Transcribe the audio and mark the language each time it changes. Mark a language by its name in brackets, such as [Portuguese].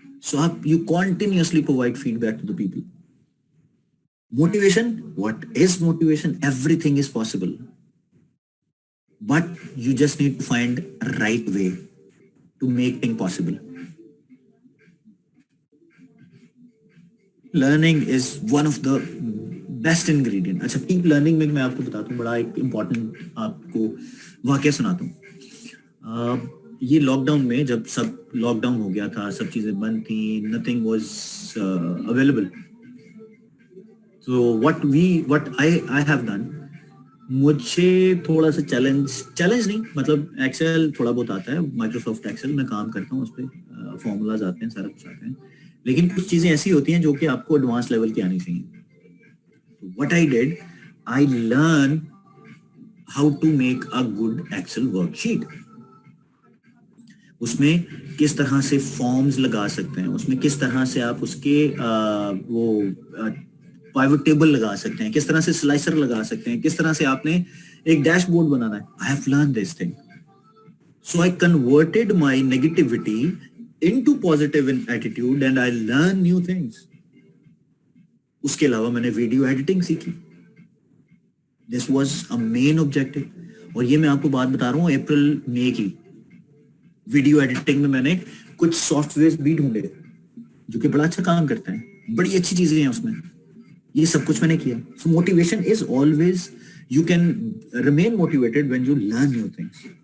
[English] So آپ you continuously provide feedback to the people. Motivation, what is motivation? Everything is possible, but you just need to find a right way to make things possible. Learning is one of the best ingredient. [Urdu] اچھا, [English] keep learning [Urdu] میں میں آپ کو بتاتا ہوں, بڑا ایک important آپ کو واقعہ سناتا ہوں. یہ لاک ڈاؤن میں جب سب لاک ڈاؤن ہو گیا تھا, سب چیزیں بند تھیں, [English] nothing was available. So what I have done, [Urdu] مجھے تھوڑا سا چیلنج نہیں, مطلب ایکسل تھوڑا بہت آتا ہے, مائکروسافٹ ایکسل میں کام کرتا ہوں, اس پہ فارمولاز آتے ہیں, سارا کچھ آتے ہیں, لیکن کچھ چیزیں ایسی ہوتی ہیں جو کہ آپ کو ایڈوانس لیول کی آنی چاہیے. [English] What I did, I learned how to make a good Excel worksheet. [Urdu] اس میں کس طرح سے فارمز لگا سکتے ہیں, اس میں کس طرح سے آپ اس کے وہ پائیوٹ ٹیبل لگا سکتے ہیں, کس طرح سے سلائسر لگا سکتے ہیں, کس طرح سے آپ نے ایک ڈیش بورڈ بنانا ہے. [English] I have learned this thing. So I converted my negativity into positive attitude and I learned new things. [Urdu] اس کے علاوہ میں نے ویڈیو ایڈیٹنگ سیکھی. [English] This was a main objective. [Urdu] اور یہ میں آپ کو بات بتا رہا ہوں اپریل مئی کی. ویڈیو ایڈیٹنگ میں میں نے کچھ سافٹ ویئر بھی ڈھونڈے جو کہ بڑا اچھا کام کرتے ہیں, بڑی اچھی چیزیں ہیں اس میں. یہ سب کچھ میں نے کیا. [English] So motivation is always, you can remain motivated when you learn new things.